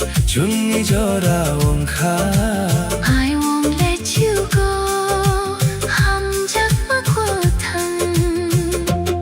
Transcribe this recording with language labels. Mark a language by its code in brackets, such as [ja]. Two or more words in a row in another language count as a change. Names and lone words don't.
[trp] junni jora ongkha [en] I won't let you go [trp] ham jak ma ko thang